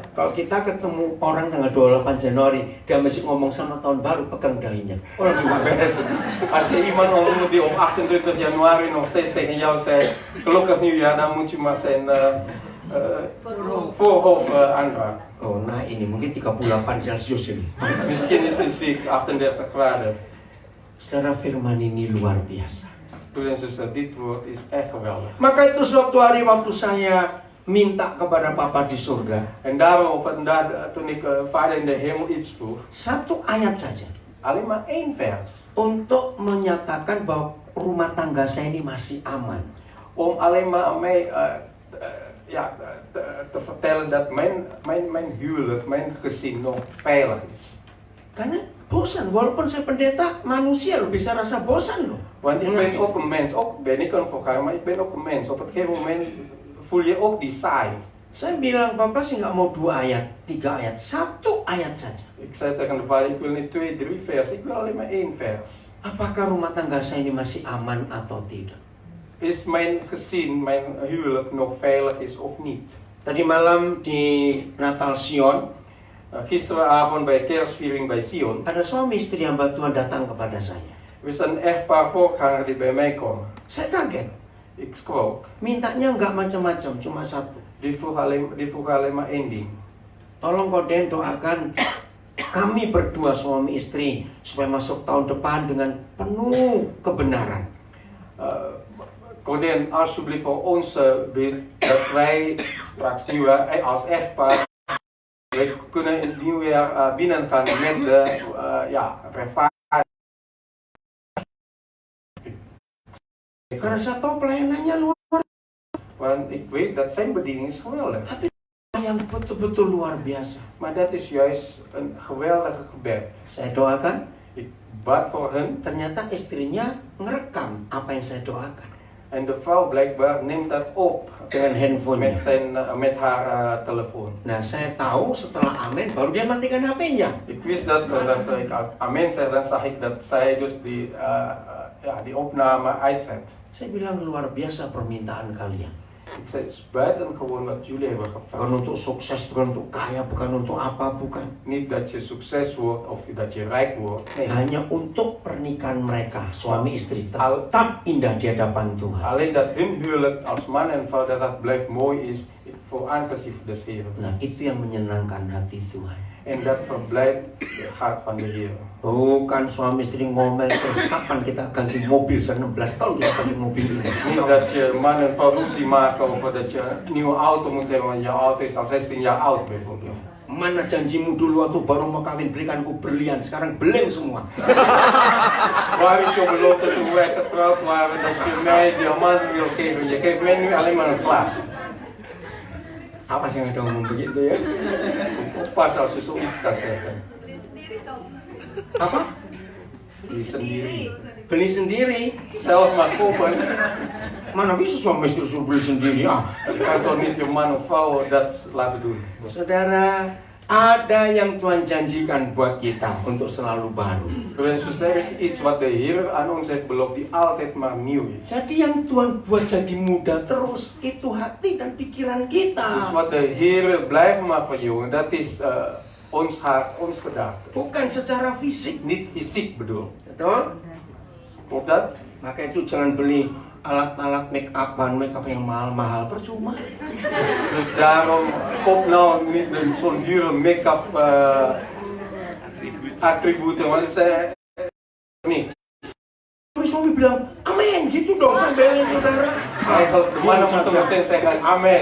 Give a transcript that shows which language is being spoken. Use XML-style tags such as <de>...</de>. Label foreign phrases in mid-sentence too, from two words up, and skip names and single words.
<id>Kalau kita ketemu orang tanggal 28 Januari, dia masih ngomong selamat tahun baru, pegang dahinya. Oh, lagi nggak beres ini.</id> <nl>Als je iemand ontmoet die op 28 januari nog steeds tegen jou zegt gelukkig nieuwjaar, dan moet je maar zijn voorhoofd aanraken.</nl> <id>Oh, nah ini mungkin 38 Celcius ini.</id> <nl>Misschien is het ziek, 38 graden.</nl> <id>Saudara, firman ini luar biasa.</id> <nl>Broeder en zuster, dit woord is echt geweldig.</nl> <id>Maka itu suatu hari waktu saya minta kepada Papa di surga,</id> <nl>En daarom op een dag, toen ik Vader in de hemel iets vroeg,</nl> <id>1 ayat saja</id> <nl>alleen maar 1 vers.</nl> <id>untuk menyatakan bahwa rumah tangga saya ini masih aman.</id> <nl>Om alleen maar aan mij te vertellen dat mijn huwelijk, mijn gezin nog veilig is.</nl> <id>Karena bosan, walaupun saya pendeta, manusia loh bisa rasa bosan loh.</id> <nl>Want ik ben ook een mens, ook ben ik een voorganger, maar ik ben ook een mens. Op een gegeven moment voel je ook die saai.</nl> <id>Saya bilang, Papa sih nggak mau 2 ayat, 3 ayat, 1 ayat saja.</id> <nl>Ik zei tegen de vader, ik wil niet 2, 3 vers, ik wil alleen maar 1 vers.</nl> <id>Apakah rumah tangga saya ini masih aman atau tidak?</id> <nl>Is mijn gezin, mijn huwelijk nog veilig is of niet?</nl> <id>Tadi malam di Natal Sion,</id> <nl>Gisteravond bij kerstviering bij Sion,</nl> <id>ada suami istri hamba Tuhan datang kepada saya.</id> <nl>is een echtpaar voorganger die bij mij komen.</nl> <id>Saya kaget.</id> <nl>Ik scroll.</nl> <id>Mintanya nggak macam-macam, cuma satu.</id> <nl>Die vroeg alleen maar 1 ding.</nl> <id>Tolong Koden doakan kami berdua suami istri supaya masuk tahun depan dengan penuh kebenaran. Koden,</id> <nl>alsjeblieft voor ons bid dat wij straks nieuwjaar als echtpaar wij kunnen in het nieuwjaar binnengaan met de rechtvaardigheid.</nl> <id>Karena saya tahu pelayanannya luar,</id> <nl>Want ik weet dat zijn bediening is geweldig.</nl> <id>tapi yang betul-betul luar biasa.</id> <nl>Maar dat is juist een geweldige gebed.</nl> <id>Saya doakan,</id> <nl>Ik bad voor hen</nl> <id>ternyata istrinya ngerekam apa yang saya doakan</id> <nl>en de vrouw blijkbaar neemt dat op</nl> <id>dengan handphonenya.</id> <nl>met haar telefoon.</nl> <id>Nah, saya tahu setelah amin baru dia matikan HP-nya.</id> <nl>Ik wist dat ik amen zei, dan zag ik dat zij dus die opname uitzet.</nl> <id>Saya bilang luar biasa permintaan kalian.</id> <nl>Ik zei, het is buitengewoon wat jullie hebben</nl> <id>Bukan</id> <nl>gevraagd.</nl> <id>untuk sukses, bukan untuk kaya, bukan untuk apa, bukan.</id> <nl>Niet dat je succes wordt of dat je rijk wordt. Nee.</nl> <id>Hanya untuk pernikahan mereka, suami istri tetap indah di hadapan Tuhan.</id> <nl>Alleen dat hun huwelijk als man en vrouw dat blijft mooi is voor aangezicht des Heeren.</nl> <id>Nah, itu yang menyenangkan hati Tuhan.</id> <nl>En dat verblijdt het hart van de Heer.</nl> <id>Bukan suami istri ngomel terus kapan kita ganti mobil, sudah 16 tahun kita pakai mobil ini.</id> <nl>Niet dat je man en vrouw ruzie maken over dat je een nieuwe auto moet hebben, want je auto is al 16 jaar oud bijvoorbeeld.</nl> <id>Mana janjimu dulu waktu baru mau kawin belikanku berlian, sekarang beleng semua.</id> <nl>Waar is je belofte toen wij getrouwd waren dat je mij diamanten wil geven? Je geeft mij nu alleen maar een glas.</nl> <id>Apa sih yang ada ngomong begitu ya?</id> <nl>Oppas als je zoiets kan zeggen.</nl> <id>Apa? Beli sendiri. Beli sendiri?</id> <nl>Zelf maar kopen.</nl> <id>Mana bisa suami istri suruh beli sendiri? Ah,</id> <nl>Je kan toch niet je man of vrouw dat laten doen.</nl> <id>saudara, ada yang Tuhan janjikan buat kita untuk selalu baru.</id> <nl>Broeders en zusters, er is iets wat de Heer aan ons heeft beloofd die altijd maar nieuw is.</nl> <id>Jadi yang Tuhan buat jadi muda terus itu hati dan pikiran</id> <nl>Dus</nl> <id>kita.</id> <nl>wat de Heer blijft maar verjongen, dat is ons hart, ons gedachte.</nl> <id>Bukan secara fisik.</id> <nl>Niet fysiek bedoel.</nl> <id>Betul?</id> <nl>Klopt dat?</nl> <id>Maka itu jangan beli alat-alat make up yang mahal-mahal, percuma.</id> <nl>Dus daarom koop nou niet zo'n dure make-up attributen, want het is niks.</nl> <id>Terus suami bilang, amin, gitu dong sambil saudara.</id> <nl>Eigenlijk de mannen moeten meteen zeggen amen.</nl>